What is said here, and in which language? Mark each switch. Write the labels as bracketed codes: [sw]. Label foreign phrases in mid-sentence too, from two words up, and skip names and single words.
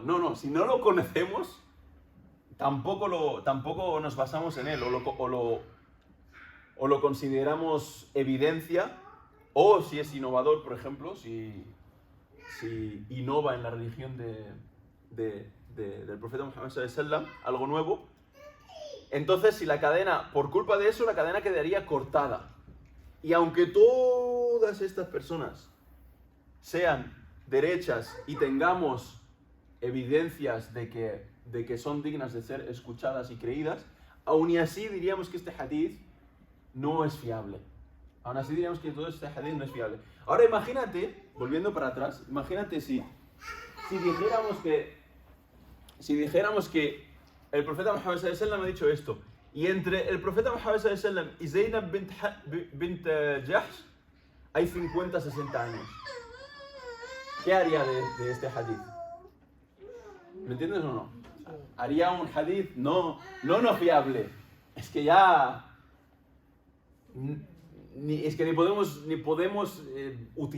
[es] No, si no lo conocemos, tampoco nos basamos en él o lo consideramos evidencia, o si es innovador, por ejemplo, si innova en la religión del profeta Muhammad [ar] صلى الله عليه وسلم, [es] algo nuevo, entonces si la cadena, por culpa de eso, la cadena quedaría cortada. Y aunque todas estas personas sean derechas y tengamos evidencias de que son dignas de ser escuchadas y creídas, aún y así diríamos que este hadith no es fiable. Aún así diríamos que todo este hadith no es fiable. Ahora imagínate, volviendo para atrás, imagínate si dijéramos que el profeta Muhammad [ar] صلى الله عليه وسلم [es] ha dicho esto, y entre el profeta Muhammad [ar] صلى الله عليه وسلم [es] y Zainab bint Jahsh hay 50, 60 años. ¿Qué haría de este hadith? ¿Me entiendes o no? Haría un hadith no fiable. Es que ya ni podemos utilizarlo.